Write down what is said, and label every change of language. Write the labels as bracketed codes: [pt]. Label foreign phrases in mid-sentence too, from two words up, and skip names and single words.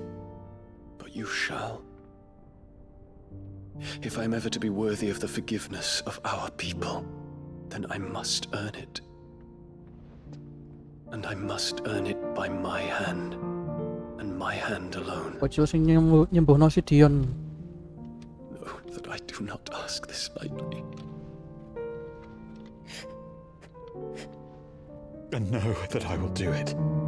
[en] But you shall. If I am ever to be worthy of the forgiveness of our people. then I must earn it. And I must earn it by my hand, and my hand alone. [jv] Bocil sing nyembuhno si Dion. [en] Know that I do not ask this lightly. And know that I will do it.